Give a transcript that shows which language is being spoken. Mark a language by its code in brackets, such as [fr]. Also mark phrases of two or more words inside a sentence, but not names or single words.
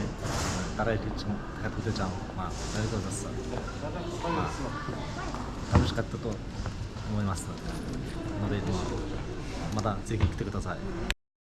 [mn] Дараа ирэх чинь дахиад хүлээж авах маа. Баярлалаа. [ja] 楽しかったと思いますので、またぜひ来てください。